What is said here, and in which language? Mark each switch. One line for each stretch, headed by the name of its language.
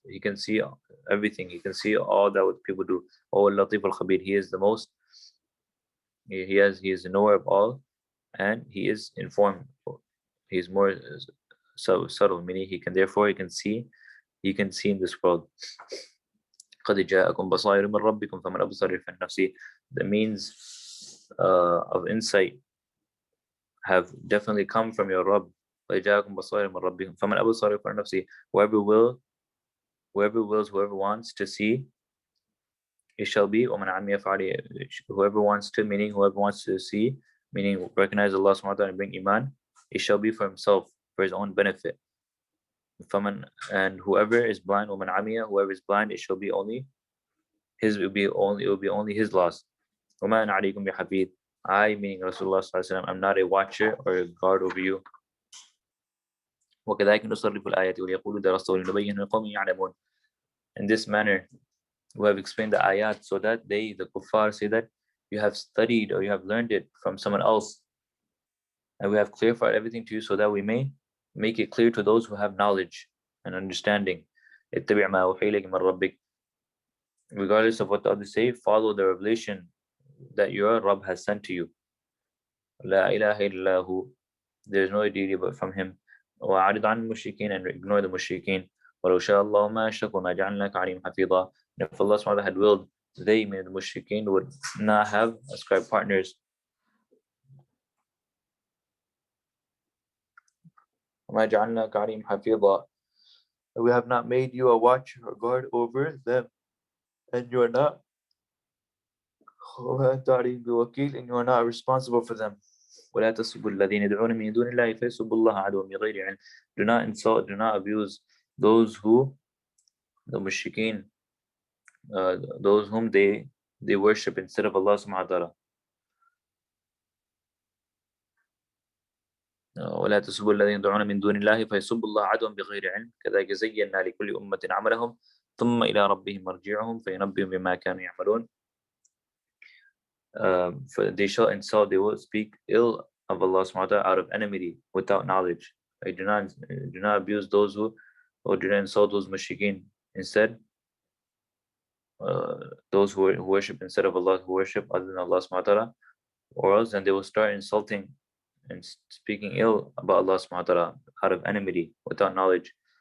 English: He can see everything. He can see all that what people do.
Arabic: وهو اللطيف الخبير.
English: He is the most. He is the knower of all, and He is informed. He is more so subtle, meaning he can see in this world.
Arabic: قد جاءكم بصائر من ربكم فمن أبصر فلنفسه.
English: The means of insight have definitely come from your Rabb.
Arabic: قد جاءكم بصائر من ربكم فمن أبصر فلنفسه.
English: Whoever wants to see, it shall be.
Arabic: ومن عمي فعليه.
English: Whoever wants to see, meaning recognize Allah subhanahu wa ta'ala and bring iman, it shall be for himself, for his own benefit. And whoever is blind,
Arabic: ومن عمي,
English: whoever is blind, it will be only his loss.
Arabic: وما أنا عليكم بحفيظ.
English: I, meaning Rasulullah sallallahu alaihi wasallam, I'm not a watcher or a guard over you.
Arabic: وكذلك نصرف الآيات وليقولوا درست ولنبين لقوم يعلمون.
English: In this manner, we have explained the ayat so that the kuffar, say that you have studied or you have learned it from someone else, and we have clarified everything to you so that we may make it clear to those who have knowledge and understanding.
Arabic: اتبع ما أوحي إليك من ربك.
English: Regardless of what the others say, follow the revelation that your Rabb has sent to you.
Arabic: لا إله إلا هو.
English: There is no deity but from Him.
Arabic: وأعرض عن المشركين,
English: and ignore the mushrikeen.
Arabic: ولو شاء الله ما أشركوا ما جعلناك عليهم حفيظا.
English: And if Allah subhanahu wa ta'ala had willed, they, meaning the mushrikeen, would not have ascribed partners.
Arabic: وما جعلناك عليهم حفيظا.
English: We have not made you a watcher or guard over them, and you are not بوكيل, and you are not responsible for them.
Arabic: ولا تسبوا الذين يدعون من دون الله فيسبوا الله عدوا بغير علم.
English: Do not insult, do not abuse those who, the mushrikeen, those whom they worship instead of Allah subhanahu wa ta'ala.
Arabic: ولا تسبوا الذين يدعون من دون الله فيسبوا الله عدوا بغير علم كذلك زينا لكل أمة عملهم ثم إلى ربهم مرجعهم فينبئهم بما كانوا يعملون.
English: For they shall insult, they will speak ill of Allah subhanahu wa ta'ala out of enmity without knowledge. Like, do not abuse those who, or do not insult those mushrikeen. Instead, those who worship instead of Allah, who worship other than Allah subhanahu wa ta'ala, or else then they will start insulting and speaking ill about Allah subhanahu wa ta'ala out of enmity without knowledge.